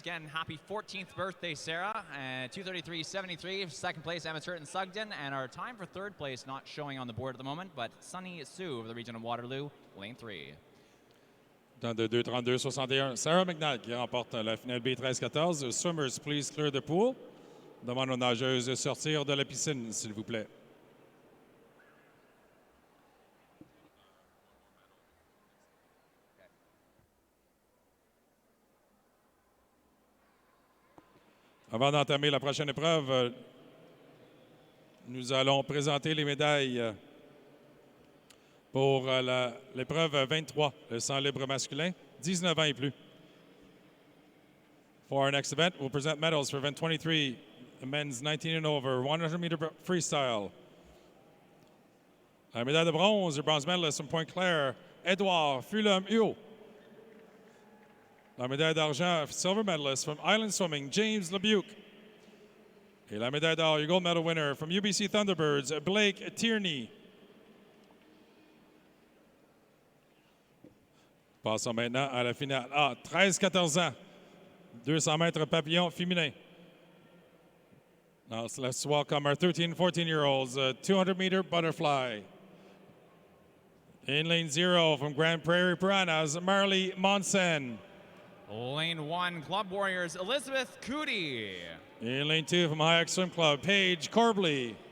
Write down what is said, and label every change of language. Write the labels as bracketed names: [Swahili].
[English] Again, happy 14th birthday, Sarah. 2:33.73. Second place, Emma Turton-Sugden. And our time for third place not showing on the board at the moment, but Sunny Sue of the Region of Waterloo, lane 3. [French] Temps de 2:32.61. Sarah McNabb qui remporte la finale B 13-14. [English] Summers, please clear the pool. [French] Demande aux nageuses de sortir de la piscine, s'il vous plaît. Avant d'entamer la prochaine épreuve, nous allons présenter les médailles pour l'épreuve 23, le 100 libre masculin, 19 ans et plus. [English] For our next event, we'll present medals for event 23, the men's 19 and over, 100-meter freestyle. [French] La médaille de bronze, le [English] bronze medalist from [French] Pointe-Claire, Edouard Fulham-Huot. La médaille d'argent, [English] silver medalist from Island Swimming, James Lebuc. [French] Et la médaille d'or, [English] your gold medal winner from UBC Thunderbirds, Blake Tierney. [French] Passons maintenant à la finale. 13-14 ans, 200 mètres papillon féminin. [English] Now let's welcome our 13 and 14-year-olds, 200-meter butterfly. In lane 0 from Grand Prairie Piranhas, Marley Monsen. Lane 1, Club Warriors, Elizabeth Cootie. In lane 2 from Hayek Swim Club, Paige Corbley.